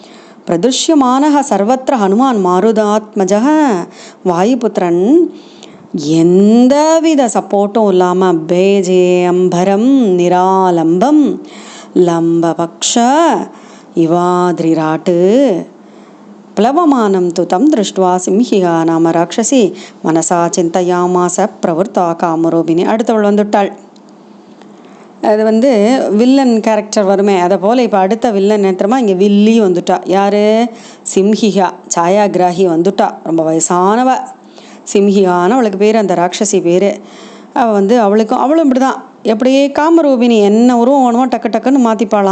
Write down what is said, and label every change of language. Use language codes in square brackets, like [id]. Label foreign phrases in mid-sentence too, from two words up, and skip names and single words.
[ta] பிரதுஷ்யமான சர்வத்திர ஹனுமான் மாருதாத்மஜ வாயுபுத்திரன் எந்தவித சப்போர்ட்டும் இல்லாமல் [sa] भेजे अम्बरं निरालम्बं लम्बपक्ष इवाद्रिराट् प्लवमानं तु तं दृष्ट्वा सिंहिका नाम राक्षसी मनसा चिन्तयामास प्रवृत्ता कामरूपिणी. [ta] அடுத்தவள் வந்துட்டாள். அது வில்லன் கேரக்டர் வருமே, அதை போல் இப்போ அடுத்த வில்லன் நேரமா இங்கே வில்லி வந்துட்டா. யார்? சிம்ஹிகா, சாயாகிராகி வந்துட்டா. ரொம்ப வயசானவ சிம்ஹிகான்னு அவளுக்கு பேர், அந்த ராட்சசி பேர். அவள் அவளும் இப்படி தான், எப்படியே காமரூபிணி என்ன உருவம் வேணுமோ டக்கு டக்குன்னு மாற்றிப்பாளாம்.